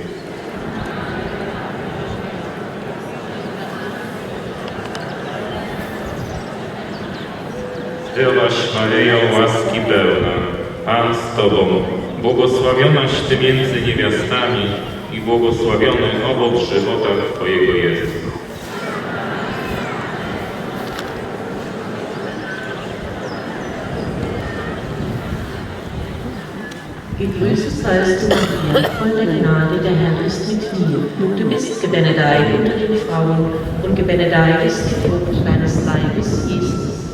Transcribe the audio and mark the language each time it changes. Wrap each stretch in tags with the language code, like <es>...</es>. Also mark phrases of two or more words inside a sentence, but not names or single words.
<pl>Zdrowaś Maryjo, łaski pełna, Pan z Tobą, błogosławionaś Ty między niewiastami i błogosławiony owoc żywota Twojego Jezus.</pl> <de>Gegrüßet seist du, Maria, voll der Gnade, der Herr ist mit dir. Du bist gebenedeit unter den Frauen und gebenedeit ist die Frucht deines Leibes, Jesus.</de>